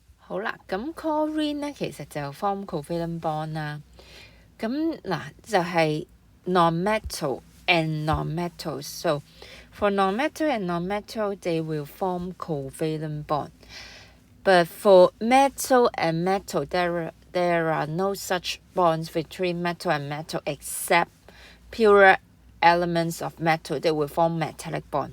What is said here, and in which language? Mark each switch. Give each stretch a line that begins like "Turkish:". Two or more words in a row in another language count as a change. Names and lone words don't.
Cantonese: 好啦，咁 chlorine 咧其實就
English: form covalent bond
Cantonese: 啦。咁嗱就係
English: non-metal and non-metal. So for non-metal and non-metal, they will form covalent bond. But for metal and metal, there are no such bonds between metal and metal except pure elements of metal that will form metallic bond.